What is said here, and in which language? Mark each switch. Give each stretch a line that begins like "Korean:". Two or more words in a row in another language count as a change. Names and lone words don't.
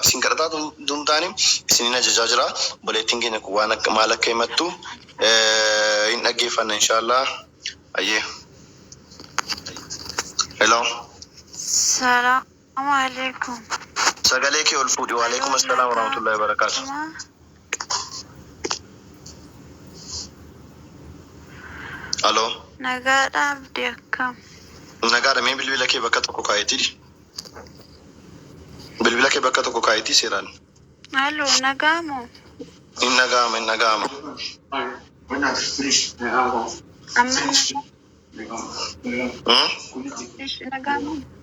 Oromo: Isin kadhataa duntaanii isin ajajaa jira. Obboleettiin keenya kun waan akka maal akka himattu hin dhaggeeffanna inshaallah. Ayyee. Hello.
Arabic: السلام عليكم.
Oromo: Sagalee kee ol fuudhi.
Arabic: وعليكم السلام ورحمة الله وبركاته.
Oromo: Halo. Nagaadhaaf deekkam. Nagaadha mee bilbila kee bakka tokko kaayetii. Bilbila kee bakka tokko kaayetii seeraan. Halo, nagaamoo? Hin nagaama, hin nagaama. Amma nagaamoo?